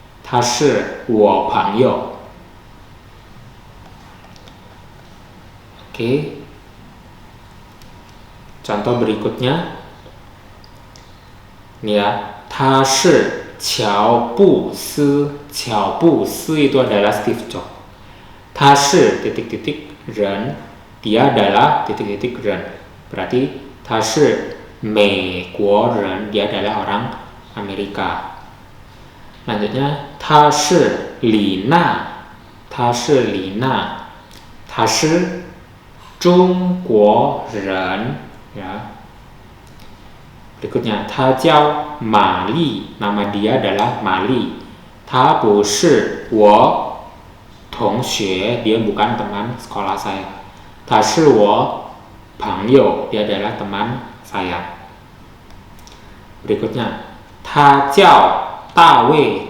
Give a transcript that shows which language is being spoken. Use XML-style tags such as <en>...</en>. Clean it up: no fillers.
<zh>他是我朋友.</zh> <id>Oke. Contoh berikutnya. Ini ya,</id> <zh>他是乔布斯.</zh> <id>乔布斯 itu adalah Steve Jobs.</id> <zh>他是</zh> <id>titik-titik 人, dia adalah titik-titik 人. Berarti</id> <zh>他是美国人,</zh> <id>dia adalah orang Amerika. Selanjutnya,</id> <zh>他是李娜. 他是李娜.他是中国人.Ya.</zh> <id>Berikutnya,</id> <zh>他叫玛丽.</zh> <id>Nama dia adalah Mali.</id> <zh>他不是我同学,</zh> <id>dia bukan teman sekolah saya.</id> <zh>他是我朋友,</zh> <id>dia adalah teman saya. Berikutnya,</id> <zh>他叫大卫.</zh>